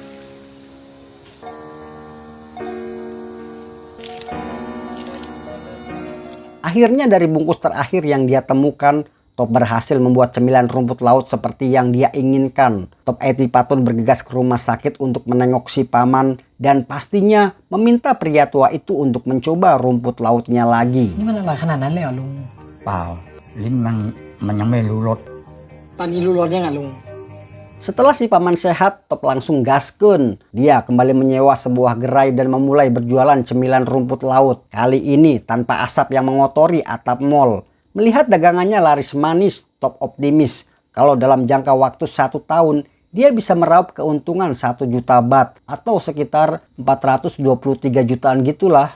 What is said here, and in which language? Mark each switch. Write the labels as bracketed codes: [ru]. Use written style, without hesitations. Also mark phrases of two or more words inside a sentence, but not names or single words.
[id] Akhirnya dari bungkus terakhir yang dia temukan, Top berhasil membuat cemilan rumput laut seperti yang dia inginkan. Top Itipat pun bergegas ke rumah sakit untuk menengok si paman dan pastinya meminta pria tua itu untuk mencoba rumput lautnya lagi. [th] นี่มันอร่อยขนาดนั้นเลยเหรอลุง เปล่า ลิ้นมันยังไม่รู้รส ตอนนี้รู้รสยังอ่ะลุง [id] Setelah si paman sehat, Top langsung gaskun. Dia kembali menyewa sebuah gerai dan memulai berjualan cemilan rumput laut. Kali ini tanpa asap yang mengotori atap mall. Melihat dagangannya laris manis, Top optimis kalau dalam jangka waktu 1 tahun dia bisa meraup keuntungan 1 juta baht atau sekitar 423 jutaan gitulah.